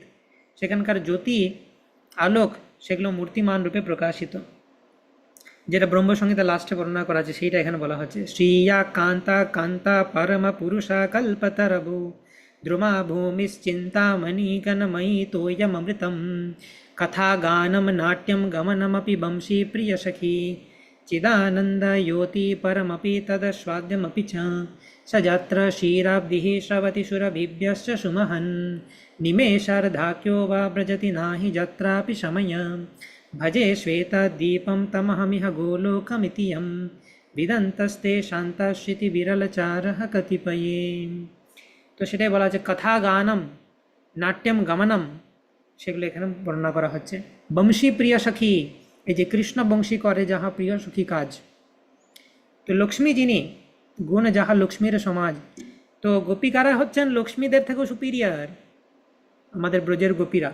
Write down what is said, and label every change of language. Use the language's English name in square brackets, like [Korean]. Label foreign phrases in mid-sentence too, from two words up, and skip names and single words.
[Bangla] সেখানকার জ্যোতি, আলোক, সেগুলো মূর্তিমান রূপে প্রকাশিত, যেটা ব্রহ্মসংহিতা লাস্টে বর্ণনা করা আছে সেইটা এখানে বলা হচ্ছে। [Sanskrit] শ্রিয়া কান্তা কান্তা পরম পুরুষা কল্পতরবু ধ্রুমা ভূমিশ্চিন্তামণি গণময়ী তোয়মৃতম কথা গানম নাট্যম গমনমপি বংশী প্রিয় সখী চিদানন্দ योति परमपि तदस्वाद्यमपि च स यत्र क्षीराब्धिः श्रवति सुरभिभ्यश्च सुमहन् निमेषार्धाख्यो वा व्रजति नाहि यत्रापि शमय भजे श्वेतदीपं तमहमिह गोलोकमिति यं विदन्तस्ते शान्ताश्चितिविरलचारः कतिपये। [Bangla] তো সেটাই বলা হচ্ছে [Sanskrit] কথা গানম নাট্যম গমনম, [Bangla] সেগুলো এখানে বর্ণনা করা হচ্ছে। [Sanskrit] বংশী প্রিয় সখী, [Bangla] এই যে কৃষ্ণ বংশী করে যাহা প্রিয় সখী কাজ। তো লক্ষ্মী যিনি, গুণ যাহা লক্ষ্মীর সমাজ। তো গোপিকারা হচ্ছেন লক্ষ্মীদের থেকেও সুপিরিয়ার, আমাদের ব্রজের গোপীরা।